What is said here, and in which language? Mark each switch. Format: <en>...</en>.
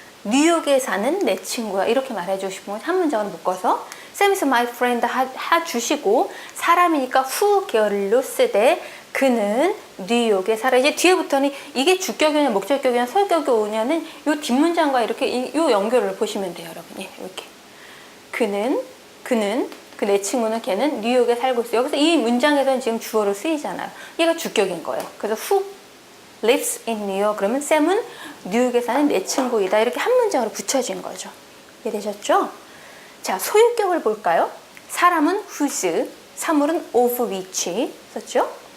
<ko>뉴욕에 사는 내 친구야. 이렇게 말해주고 싶은 거예요. 한 문장으로 묶어서</ko> <en>Sam is my friend</en> <ko>해주시고, 사람이니까 who 계열로 쓰되 그는 뉴욕에 살아. 이제 뒤에부터는 이게 주격이냐 목적격이냐 소유격이 오냐는 이 뒷문장과 이렇게 이 연결을 보시면 돼요, 여러분. 예, 이렇게. 그는 그 내 친구는 걔는 뉴욕에 살고 있어요. 여기서 이 문장에서는 지금 주어로 쓰이잖아요. 얘가 주격인 거예요. 그래서</ko> <en>who lives in New York.</en> <ko>그러면 샘은 뉴욕에 사는 내 친구이다. 이렇게 한 문장으로 붙여진 거죠. 이해되셨죠? 자, 소유격을 볼까요? 사람은 whose, 사물은 of which 썼죠?</ko>